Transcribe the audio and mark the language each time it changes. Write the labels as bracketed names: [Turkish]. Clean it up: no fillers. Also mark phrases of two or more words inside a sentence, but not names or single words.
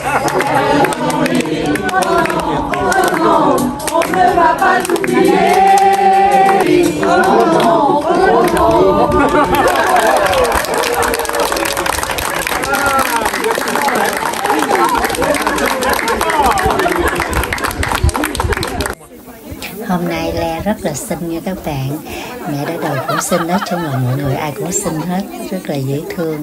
[French] On ne va pas t'oublier. Oh non, oh non. [Vietnamese] Hôm nay Le rất là xinh nha các bạn. Mẹ đã đầu cũng xinh, nói chung là mọi người ai cũng xinh hết, rất là dễ thương.